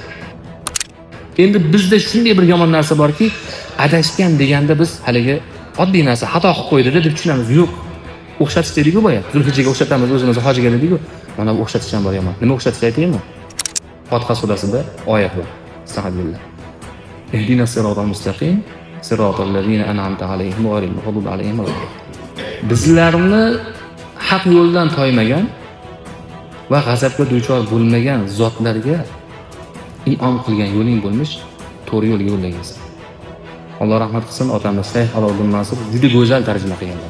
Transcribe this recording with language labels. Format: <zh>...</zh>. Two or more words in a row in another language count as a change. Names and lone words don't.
<uz>Endi bizda shunday bir yomon narsa borki, adashgan deganda biz haligi oddiy narsa xato qilib qo'ydi deb tushunamiz. Yo'q. O'xshatish deydi-ku boya. Zulhijjaga o'xshatamiz, o'zimizni hojiga deydi-ku. Mana bu o'xshatish ham bor yomon. Nima o'xshatish aytaymi? Fotiha surasida oyat bor. Astagfirullah.</uz> <ar>اهدنا الصراط المستقيم صراط الذين أنعمت عليهم غير المغضوب عليهم.</ar> <uz>Bizlarni haq yo'ldan toymagan va g'azabga duchor bo'lmagan zotlarga in'om qilgan yo'ling bo'lmish, to'g'ri yo'lga yo'llaysiz. Alloh rahmat qilsin, otamiz Shayx Aloddin Nasir juda go'zal tarjima qilganlar.</uz>